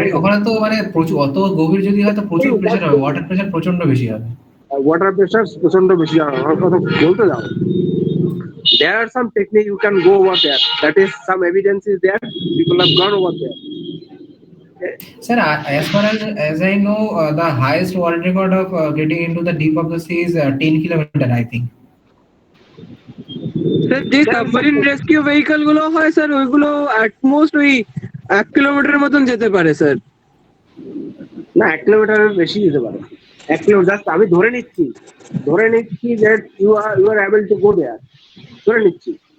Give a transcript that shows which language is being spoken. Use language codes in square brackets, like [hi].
[bn] ওখানে তো মানে প্রচুর অত গভীর যদি হয় তো প্রচুর প্রেসার হবে, ওয়াটার প্রেসার প্রচন্ড বেশি হবে। Water pressure প্রচন্ড বেশি আমার কথা বলতে দাও. [en] There are some technique you can go over there. That is, some evidence is there. People have gone over there. Sir, as far as I know, the highest world record of getting into the deep of the sea is 10 kilometer, I think. [bn] Sir যে submarine rescue vehicle গুলো হয় sir ওইগুলো at most ওই 1 kilometre মতন যেতে পারে sir না 1 কিলোমিটারের বেশি যেতে পারে 1 কিলোমিটার জাস্ট আমি ধরে নিচ্ছি [en] that you are able to go there [bn] ধরে নিচ্ছি